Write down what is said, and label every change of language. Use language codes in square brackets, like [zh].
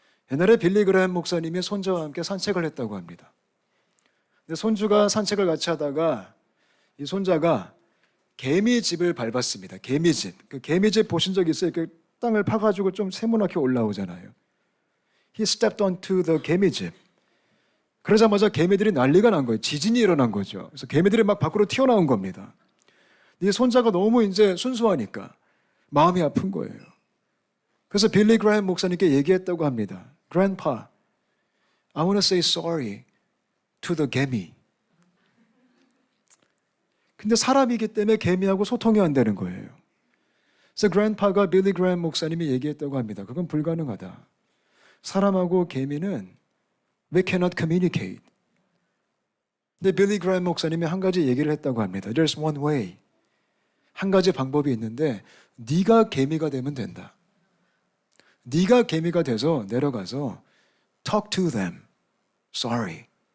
[ko] 옛날에 빌리 그레이엄 목사님이 손자와 함께 산책을 했다고 합니다. 근데 손주가 산책을 같이 하다가 이 손자가 개미집을 밟았습니다. 개미집. 그 개미집 보신 적 있어요? 그 땅을 파가지고 좀 세모나게 올라오잖아요. [en] He stepped onto the [ko] 개미집. 그러자마자 개미들이 난리가 난 거예요. 지진이 일어난 거죠. 그래서 개미들이 막 밖으로 튀어나온 겁니다. 이 손자가 너무 이제 순수하니까 마음이 아픈 거예요. 그래서 빌리 그레이엄 목사님께 얘기했다고 합니다. [en] Grandpa, I want to say sorry to the [ko] 개미. 근데 사람이기 때문에 개미하고 소통이 안 되는 거예요. 그래서 grandpa가 빌리 그레이엄 목사님이 얘기했다고 합니다. 그건 불가능하다. 사람하고 개미는 [en] we cannot communicate. [ko] 근데 빌리 그레이엄 목사님이 한 가지 얘기를 했다고 합니다. [en] There's one way. [ko] 한 가지 방법이 있는데 네가 개미가 되면 된다. 네가 개미가 돼서 내려가서 [en] talk to them. Sorry.